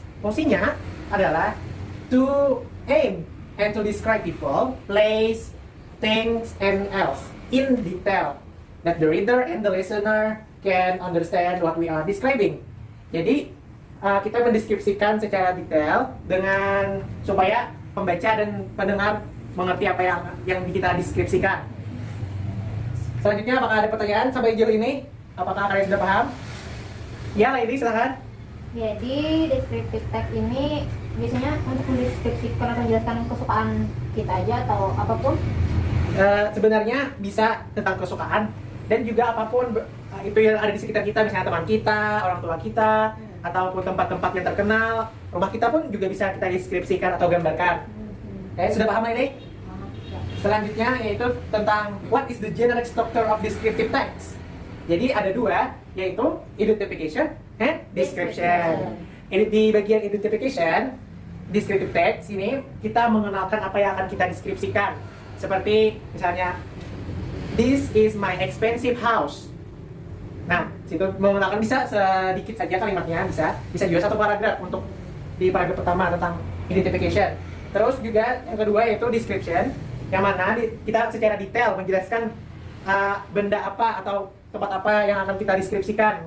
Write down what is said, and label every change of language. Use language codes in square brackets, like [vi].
[id] Fungsinya adalah [en] to aim and to describe people, place, things, and else in detail that the reader and the listener can understand what we are describing. [id] Jadi kita mendeskripsikan secara detail dengan supaya pembaca dan pendengar mengerti apa yang kita deskripsikan. Selanjutnya, apakah ada pertanyaan sampai jauh ini? Apakah kalian sudah paham? Ya, Lady, silahkan. Jadi descriptive text ini biasanya untuk mendeskripsikan atau menjelaskan kesukaan kita aja atau apapun. Sebenarnya bisa tentang kesukaan dan juga apapun itu yang ada di sekitar kita, misalnya teman kita, orang tua kita, ataupun tempat-tempat yang terkenal, rumah kita pun juga bisa kita deskripsikan atau gambarkan. Sudah paham ini? Selanjutnya yaitu tentang [en] what is the generic structure of descriptive text. [id] Jadi ada dua, yaitu [en] identification and description. [id] Di bagian identification, descriptive text ini kita mengenalkan apa yang akan kita deskripsikan. Seperti misalnya, [en] this is my expensive house. [id] Nah, situ mengenalkan bisa sedikit saja kalimatnya, bisa juga satu paragraf untuk di paragraf pertama tentang identification. Terus juga yang kedua yaitu description, yang mana kita secara detail menjelaskan benda apa atau tempat apa yang akan kita deskripsikan.